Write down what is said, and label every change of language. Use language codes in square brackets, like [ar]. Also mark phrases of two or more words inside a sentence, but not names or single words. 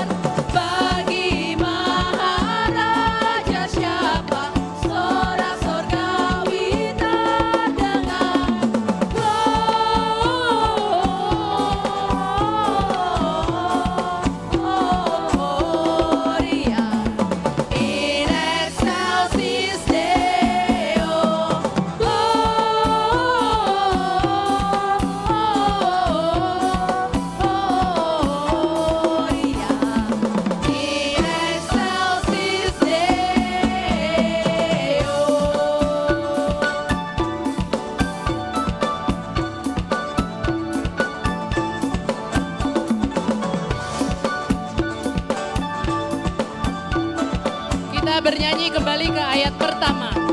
[id] Bagi Maharaja siapa sorak sorgawi terdengar? [la] Gloria in excelsis Deo. Gloria in excelsis Deo. [id] Kita bernyanyi kembali ke ayat pertama.